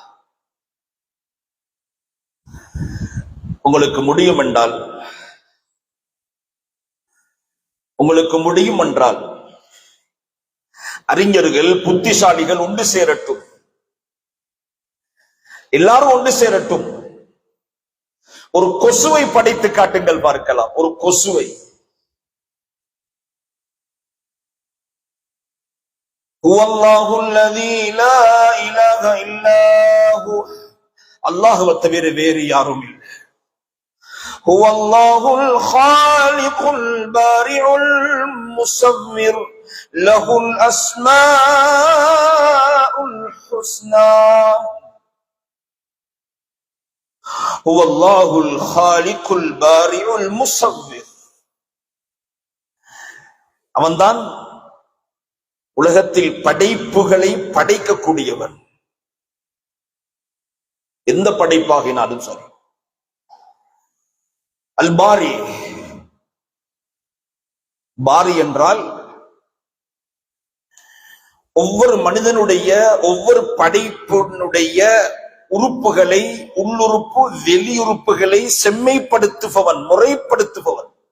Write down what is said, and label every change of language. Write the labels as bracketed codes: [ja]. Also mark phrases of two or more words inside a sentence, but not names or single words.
[ta] உங்களுக்கு முடியும் என்றால் அறிஞர்கள், புத்திசாலிகள் ஒன்று சேரட்டும், எல்லாரும் ஒன்று சேரட்டும், ஒரு கொசுவை படைத்து காட்டுங்கள் பார்க்கலாம். ஒரு கொசுவை. அல்லாஹ்வை தவிர வேறு யாரும் இல்லை. [ar] هو الله الخالق البارئ المصور له الأسماء الحسنى هو الله الخالق البارئ المصور. [ta] அவன்தான் உலகத்தில் படைப்புகளை படைக்கக்கூடியவன். எந்த படைப்பாகினாலும் சரி. அல் பாரி. பாரி என்றால் ஒவ்வொரு மனிதனுடைய ஒவ்வொரு படைப்பினுடைய உறுப்புகளை, உள்ளுறுப்பு வெளியுறுப்புகளை செம்மைப்படுத்துபவன், முறைப்படுத்துபவன்.